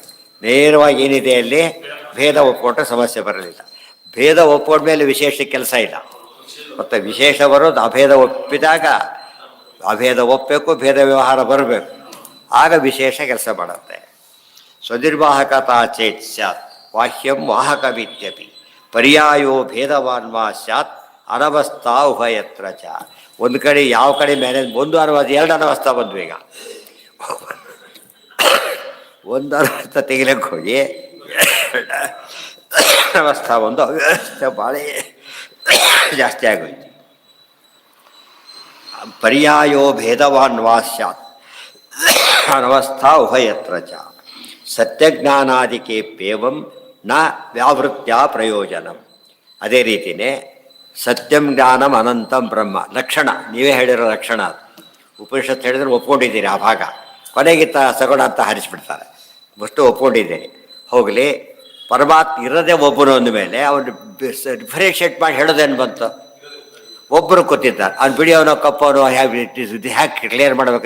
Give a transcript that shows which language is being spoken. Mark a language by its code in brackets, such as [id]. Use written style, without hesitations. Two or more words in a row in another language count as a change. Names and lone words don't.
[kn] ನೇರವಾಗಿ ಏನಿದೆ ಅಲ್ಲಿ ಭೇದ ಒಪ್ಕೊಂಡ್ರೆ ಸಮಸ್ಯೆ ಬರಲಿಲ್ಲ. ಭೇದ ಒಪ್ಕೊಂಡ್ಮೇಲೆ ವಿಶೇಷ ಕೆಲಸ ಇಲ್ಲ. ಮತ್ತು ವಿಶೇಷ ಬರೋದು ಅಭೇದ ಒಪ್ಪಿದಾಗ, ಅಭೇದ ಒಪ್ಪಬೇಕು, ಭೇದ ವ್ಯವಹಾರ ಬರಬೇಕು, ಆಗ ವಿಶೇಷ ಕೆಲಸ ಮಾಡುತ್ತೆ. [sa] ಸ್ವನಿರ್ವಾಹಕತಾ ಚೇತ್ ಸ್ಯಾತ್ ವಾಹ್ಯಂ ವಾಹಕಮಿತ್ಯಪಿ ಪರ್ಯಾಯೋ ಭೇದವಾನ್ ವಾ ಸ್ಯಾತ್ ಅನವಸ್ಥಾ ಉಭಯತ್ರ ಚ. [kn] ಒಂದು ಕಡೆ ಯಾವ ಕಡೆ ಮ್ಯಾನೇಜ್, ಒಂದು ಅನವಸ್ಥಾ ಎರಡು ಅನವಸ್ಥಾ ಬಂದ್ವು. ಈಗ ಒಂದು ಅನವಸ್ಥಾ ತೆಗಿಲಕ್ಕೆ ಹೋಗಿ ಅನವಸ್ಥಾ ಒಂದು ಅವ್ಯವಸ್ಥೆ ಭಾಳ ಜಾಸ್ತಿ ಆಗೋಯ್ತು. [sa] ಪರ್ಯಾಯೋ ಭೇದವಾನ್ ವಾ ಸ್ಯಾತ್ ಅನವಸ್ಥಾ ಉಭಯತ್ರ ಚ. ಸತ್ಯಜ್ಞಾನಾದಿಕೇಪ್ಯೇವಂ ನ ವ್ಯಾವೃತ್ಯ ಪ್ರಯೋಜನಂ. [kn] ಅದೇ ರೀತಿಯೇ [sa] ಸತ್ಯಂ ಜ್ಞಾನಂ ಅನಂತಂ ಬ್ರಹ್ಮ [kn] ಲಕ್ಷಣ, ನೀವೇ ಹೇಳಿರೋ ಲಕ್ಷಣ. ಉಪನಿಷತ್ತು ಹೇಳಿದ್ರೆ ಒಪ್ಕೊಂಡಿದ್ದೀರಿ ಆ ಭಾಗ, ಕೊನೆಗಿತ್ತ ಸಗುಣ ಅಂತ ಹರಿಸ್ಬಿಡ್ತಾರೆ. ಅಷ್ಟು ಒಪ್ಕೊಂಡಿದ್ದೀರಿ. ಹೋಗಲಿ, ಪರಮಾತ್ಮ ಇರೋದೇ ಒಬ್ಬನು ಅಂದ ಮೇಲೆ ಅವನು ಡಿಫ್ರೆನ್ಷಿಯೇಟ್ ಮಾಡಿ ಹೇಳೋದೇನು ಬಂತು? ಒಬ್ಬರು ಕೂತಿದ್ದಾರೆ, ಅವ್ನು ಬಿಡಿಯವನೋ ಕಪ್ಪವನೋ ಹ್ಯಾಕೆ ಕ್ಲಿಯರ್ ಮಾಡ್ಬೇಕು?